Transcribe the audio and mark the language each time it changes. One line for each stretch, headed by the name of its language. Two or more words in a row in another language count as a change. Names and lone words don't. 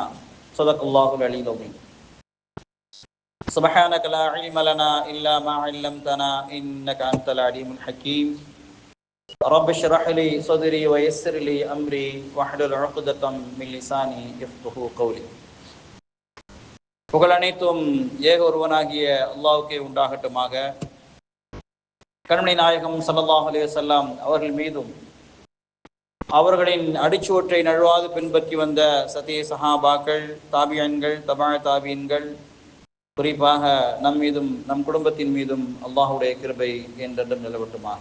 Arabic: صدق الله العلي العظيم. سبحانك لا علم لنا إلا ما علمتنا إنك أنت العليم الحكيم. رب اشرح لي صدري ويسر لي أمري واحلل عقدة من لساني يفقهوا قولي.
Tamil: புகழ் அனைத்தும் ஏக ஒருவனாகிய அல்லாஹ்வுக்கே உண்டாகட்டுமாக. கண்மணி நாயகம்
Arabic: صلى الله عليه وسلم
Tamil: அவர்கள் மீதும் அவர்களின் அடிச்சுவற்றை நழுவாது பின்பற்றி வந்த சத்திய சஹாபாக்கள், தாபியன்கள், தபா தாபியன்கள், குறிப்பாக நம் மீதும் நம் குடும்பத்தின் மீதும் அல்லாஹுடைய கிருபை என்றென்றும் நிலவட்டுமாக.